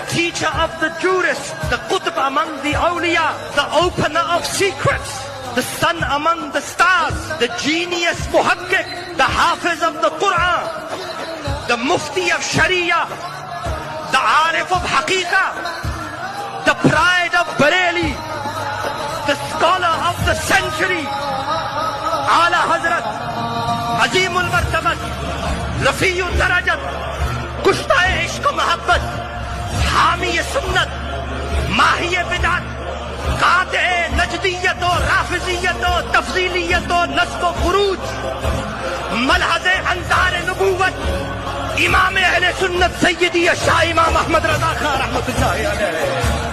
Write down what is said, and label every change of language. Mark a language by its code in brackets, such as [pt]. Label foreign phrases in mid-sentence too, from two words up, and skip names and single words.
[en] teacher of the jurists, the Qutb among the awliya, the opener of secrets, the sun among the stars, the genius Muhakkik, the Hafiz of the Quran, the Mufti of Sharia, the Arif of Haqiqah, the pride of Bareilly, the scholar of the century, Ala Hazrat, [ur] Azimul مرتبت، رفیع الدرجات، کشتۂ عشق و محبت، حامیِ سنت، ماحیِ بدعت، قاطعِ نجدیت و رافضیت و تفضیلیت و نصب و خروج، ملحظِ انظارِ نبوت، امامِ اہلِ سنت سیدی شاہ امام احمد رضا خان رحمۃ اللہ علیہ.